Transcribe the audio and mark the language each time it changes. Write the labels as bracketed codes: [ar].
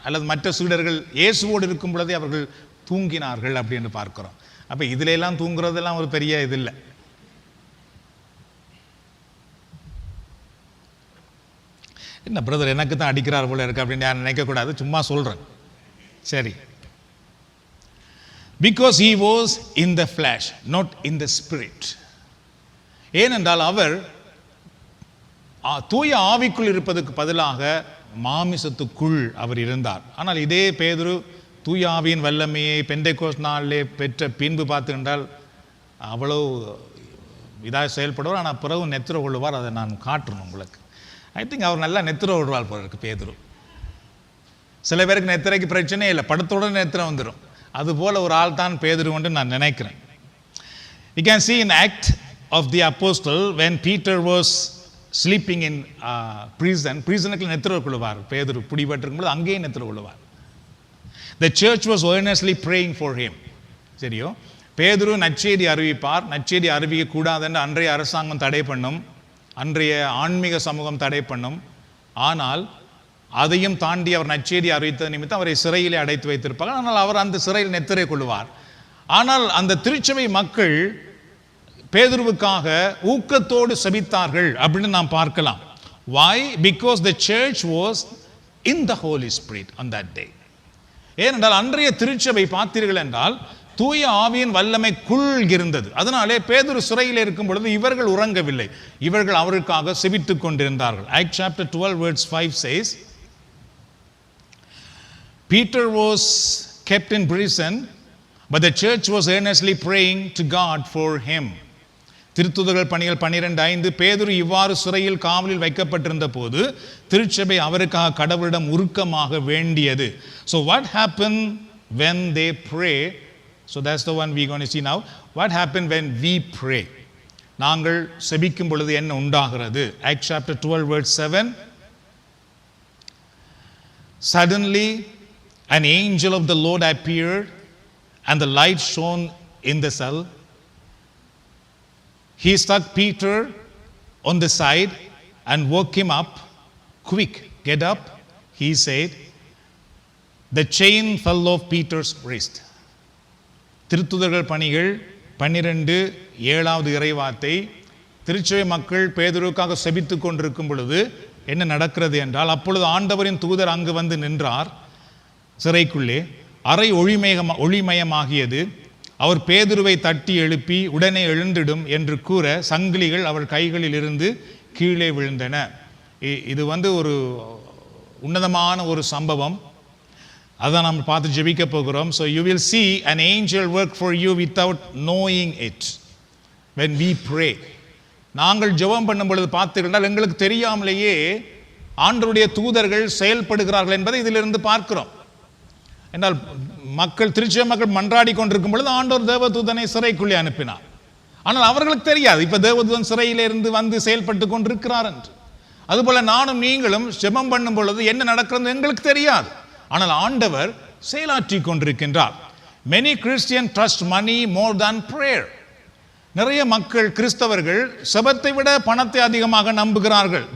[ta] அல்லது மற்ற சீடர்கள் இயேசுவோடு இருக்கும் பொழுதே அவர்கள் தூங்கினார்கள் அப்படின்னு பார்க்கிறோம். அப்ப இதுல எல்லாம் தூங்குறதெல்லாம் ஒரு பெரிய இது இல்லை. என்ன பிரதர் எனக்கு தான் அடிக்கிறார் போல இருக்கு அப்படின்னு நான் நினைக்கக்கூடாது, சும்மா சொல்கிறேன். [en] சரி, because he was in the flesh, not in the spirit. [ta] ஏனென்றால் அவர் தூய ஆவிக்குள் இருப்பதற்கு பதிலாக மாமிசத்துக்குள் அவர் இருந்தார். ஆனால் இதே பேதுரு தூய ஆவியின் வல்லமையை பெந்தைக்கோஸ்து நாளிலே பெற்ற பின்பு பார்த்துக்கின்றால் அவ்வளோ இதாக செயல்படுவார், ஆனால் பிறகு நெத்திர கொள்ளுவார். அதை நான் காட்டணும் உங்களுக்கு. [en] I think [ta] அவர் நல்லா நெத்திர விடுவார் போல இருக்கு பேதுரு. சில பேருக்கு நெத்திரைக்கு பிரச்சனையே இல்லை, படத்துடன் நெத்திர வந்துடும். அதுபோல் ஒரு ஆள் தான் பேதுரு நான் நினைக்கிறேன். [en] You can see in Act of the Apostle when Peter was sleeping in prisonக்கு [ta] நெத்திர கொள்ளுவார். பேதுரு பிடிபட்டிருக்கும்போது அங்கேயே நெத்திர கொள்ளுவார். [en] The church was earnestly praying for him. [ta] சரியோ, பேதுரு நற்செய்தி அறிவிப்பார். நற்செய்தி அறிவிக்க கூடாதுன்னு அன்றைய அரசாங்கம் தடை பண்ணும், அன்றைய ஆன்மீக சமூகம் தடை பண்ணும். ஆனால் அதையும் தாண்டி அவர் நற்செய்தி அறிவித்த நிமித்தம் அவரை சிறையிலே அடைத்து வைத்திருப்பார்கள். ஆனால் அவர் அந்த சிறையில் நெத்திரை கொள்ளுவார். ஆனால் அந்த திருச்சபை மக்கள் பேதுருவுக்காக ஊக்கத்தோடு செபித்தார்கள் அப்படின்னு நாம் பார்க்கலாம். [en] Why? Because the church was in the Holy Spirit on that day. [ta] ஏனென்றால் அன்றைய திருச்சபை பார்த்தீர்கள் என்றால் தூய ஆவியின் வல்லமை இருந்தது. அதனாலே பேதுரு சிறையில் இருக்கும் பொழுது இவர்கள் உறங்கவில்லை, இவர்கள் அவருக்காக செபித்துக் கொண்டிருந்தார்கள். [en] Acts chapter 12 verse 5 says, Peter was kept in prison, but the church was earnestly praying to God for him. [ta] திருத்துதர்கள் பணிகள் 12:5, பேதுரு இவ்வாறு சிறையில் காவலில் வைக்கப்பட்டிருந்த போது திருச்சபை அவருக்காக கடவுளிடம் உருக்கமாக வேண்டியது. [en] So what happened when they pray? So that's the one we're going to see now. What happened when we pray? [ta] நாங்கள் செபிக்கும் பொழுது என்ன உண்டாகிறது? [en] Acts chapter 12 verse 7. Suddenly an angel of the Lord appeared and the light shone in the cell. He struck Peter on the side and woke him up. Quick, get up, he said. The chain fell off Peter's wrist. [ta] திருத்துதர்கள் பணிகள் 12:7 இறைவார்த்தை. திருச்சபை மக்கள் பேதுருவுக்காக செபித்துக் கொண்டிருக்கும் பொழுது என்ன நடக்கிறது என்றால், அப்பொழுது ஆண்டவரின் தூதர் அங்கு வந்து நின்றார். சிறைக்குள்ளே அறை ஒளிமயமாகியது. அவர் பேதுருவை தட்டி எழுப்பி உடனே எழுந்திடும் என்று கூற சங்கிலிகள் அவர் கைகளில் இருந்து கீழே விழுந்தன. இது ஒரு உன்னதமான ஒரு சம்பவம். அதான் நம்ம பார்த்து ஜெபிக்க போகிறோம். [en] So you will see an angel work for you without knowing it when we pray. [ta] நாங்கள் ஜெபம் பண்ணும் பொழுது பார்த்தீர்கள் எங்களுக்கு தெரியாமலேயே ஆண்டவருடைய தூதர்கள் செயல்படுகிறார்கள் என்பதை இதிலிருந்து பார்க்கிறோம். என்றால் திருச்சபை மக்கள் மன்றாடி கொண்டிருக்கும் பொழுது ஆண்டவர் தேவதூதனை சிறைக்குள்ளே அனுப்பினார். ஆனால் அவர்களுக்கு தெரியாது இப்ப தேவதூதன் சிறையிலிருந்து வந்து செயல்பட்டு கொண்டிருக்கிறார் என்று. அதுபோல நானும் நீங்களும் ஜெபம் பண்ணும் பொழுது என்ன நடக்கிறது எங்களுக்கு தெரியாது, ஆனால் ஆண்டவர் செயலாற்றி கொண்டிருக்கின்றார். [en] Many Christians trust money more than prayer. [ta] நிறைய மக்கள் கிறிஸ்தவர்கள் செபத்தை விட பணத்தை அதிகமாக நம்புகிறார்கள்.